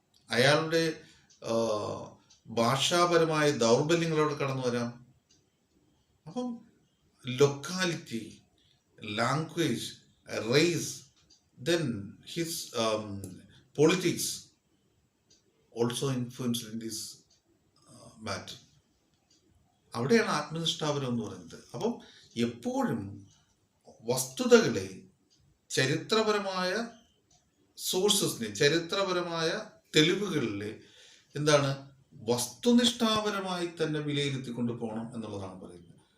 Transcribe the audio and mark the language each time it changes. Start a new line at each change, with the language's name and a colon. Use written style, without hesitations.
Malayalam: അയാളുടെ ഭാഷാപരമായ ദൗർബല്യങ്ങളോട് കടന്നു വരാം.
English: അപ്പം locality, language, race, then his politics also influenced in this matter.
Malayalam: അവിടെയാണ് ആത്മനിഷ്ഠാപരം എന്ന് പറയുന്നത്. അപ്പം എപ്പോഴും വസ്തുതകളെ, ചരിത്രപരമായ സോഴ്സസിനെ, ചരിത്രപരമായ തെളിവുകളിലെ വസ്തുനിഷ്ഠാപരമായി തന്നെ വിലയിരുത്തിക്കൊണ്ട് പോകണം എന്നുള്ളതാണ് പറയുന്നത്.